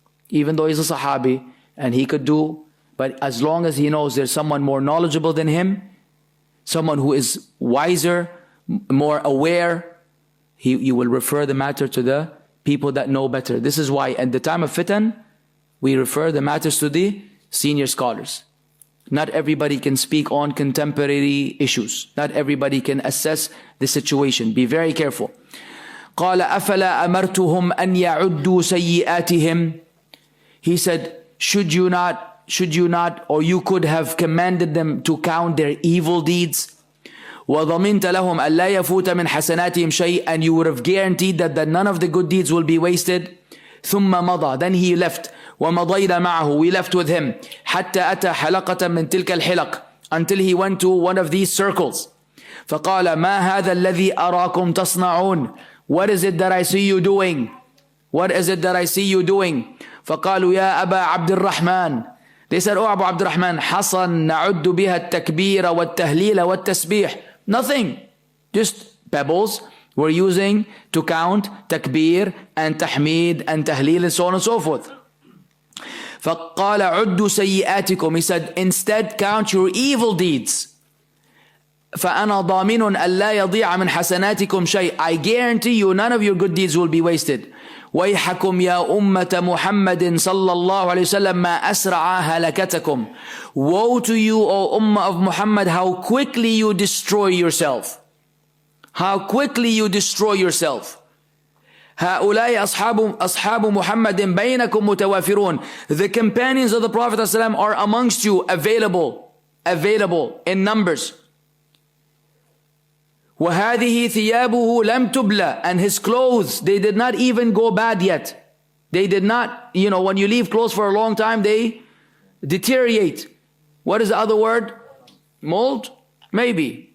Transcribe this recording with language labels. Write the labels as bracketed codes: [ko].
[en] even though he's a Sahabi and he could do, but as long as he knows there's someone more knowledgeable than him, someone who is wiser, more aware, you will refer the matter to the people that know better. This is why at the time of fitan, we refer the matters to the senior scholars. Not everybody can speak on contemporary issues. Not everybody can assess the situation. Be very careful. [ar] قال أفلا أمرتهم أن يعدوا سيئاتهم. [en] He said, should you not, or you could have commanded them to count their evil deeds. [ar] وضمنت لهم ألا يفوت من حسناتهم شيء, [en] and you would have guaranteed that none of the good deeds will be wasted. [ar] ثم مضى, [en] then he left. [ar] ومضينا معه, [en] we left with him. [ar] حتى أتى حلقة من تلك الحلق, [en] until he went to one of these circles. [ar] فقال ما هذا الذي أراكم تصنعون. [en] What is it that I see you doing? What is it that I see you doing? [ar] فقالوا يا أبا عبد الرحمن. [en] They said, [ar] oh Abu Abdurrahman, حصن نعد بها التكبير والتهليل والتسبيح. [en] Nothing, just pebbles we're using to count takbir and tahmeed and tahleel and so on and so forth. [ar] فقال عدوا سيئاتكم. [en] He said, instead count your evil deeds. [ar] فأنا ضامن ألا يضيع من حسناتكم شيء. [en] I guarantee you none of your good deeds will be wasted. [ar] ويحكم يا أمة محمد صلى الله عليه وسلم ما أسرع هلكتكم. [en] Woe to you, O Ummah of Muhammad, how quickly you destroy yourself. How quickly you destroy yourself. [ar] هؤلاء أصحاب محمد بينكم متوافرون. [en] The companions of the Prophet ﷺ are amongst you, available in numbers. [ar] وَهَذِهِ ثِيَابُهُ لَمْ تُبْلَى. [en] And his clothes, they did not even go bad yet. They did not, when you leave clothes for a long time, they deteriorate. What is the other word? Mold? Maybe.